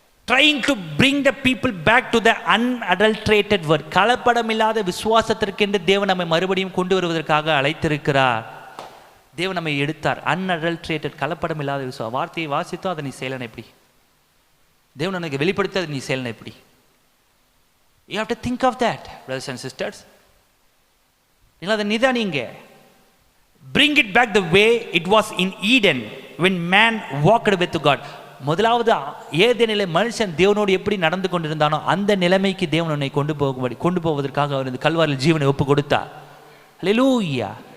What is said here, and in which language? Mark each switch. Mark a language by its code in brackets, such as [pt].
[en] trying to bring the people back to the unadulterated word, [ta] கலப்படமில்லாத விசுவாசத்திற்கென்று தேவன் நம்மை மறுபடியும் கொண்டு வருவதற்காக அழைத்திருக்கிறார். தேவன் நம்மை எடுத்தார். unadulterated, கலப்படமில்லாத விசுவாசம். வார்த்தையை வாசித்தோ அதை நீ செய்யலன்னு எப்படி? தேவன் எனக்கு வெளிப்படுத்த அதை நீ செய்யலன்னு எப்படி? [en] You have to think of that, brothers and sisters. [ta] நீங்கள் அதை நிதானிங்க. [en] Bring it back the way it was in Eden when man walked with God. [ta] முதலாவது ஏதேனிலே மனுஷன் தேவனோடு எப்படி நடந்து கொண்டிருந்தானோ அந்த நிலைமைக்கு தேவன் உன்னை கொண்டு போவதற்காக அவர் இந்த கல்வாரில் ஜீவனை ஒப்பு கொடுத்தார். ஹல்லேலூயா.